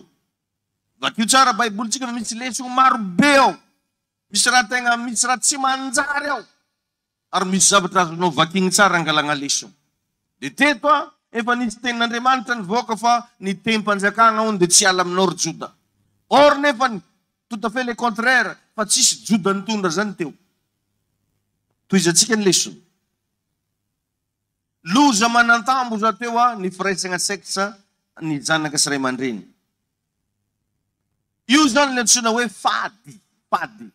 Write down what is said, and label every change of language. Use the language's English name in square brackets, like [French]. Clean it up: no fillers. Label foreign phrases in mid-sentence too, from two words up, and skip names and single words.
[Malagasy] Vakio tsara Baiboly tsika misy lesona maro be ao. Misy raha tegna, misy raha tsy manjary ao. Ary misy zavatra azonao vakiny tsara angalagna lesona. Dia teto efa nisy tenin'Andriamanitra nivoaka fa ny tem-panjakana on dia tsy ala aminao ry Joda. [French] Or nefa tout à fait le contraire, [Malagasy] fa tsisy Joda nitondra zany teo. Toizantsika ny lesona. Loza manantambo za teo ny firaisagna sexe ny zanaka sy ray aman-dreny. Io zany le antsoina hoe fady. Fady.